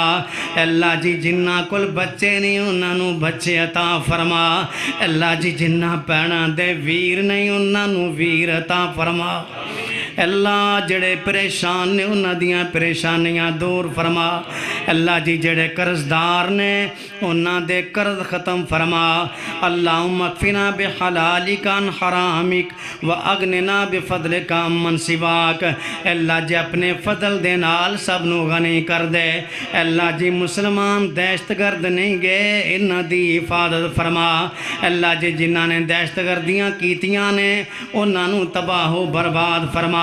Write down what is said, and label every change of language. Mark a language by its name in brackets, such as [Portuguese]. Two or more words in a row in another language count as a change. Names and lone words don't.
[Punjabi] اللہ جی جنہاں کول بچے نہیں انہاں نو بچے عطا فرما. اللہ جی جنہاں بھیناں دے ویر نہیں انہاں نو ویر عطا فرما. اللہ جڑے پریشان نے انہاں دیاں پریشانیاں دور فرما. اللہ جی جڑے قرضدار نے انہاں دے قرض ختم فرما. [Arabic] اللهم اكفنا بحلالك عن حرامك و أغننا بفضلك عمن سواك. [Punjabi] اللہ جی اپنے فضل دے نال سب نو غنی کر دے. اللہ جی مسلمان دہشتگرد نہیں گئے انہاں دی حفاظت فرما. اللہ جی جنہاں نے دہشتگردیاں کیتیاں نے انہاں نو تباہ برباد فرما.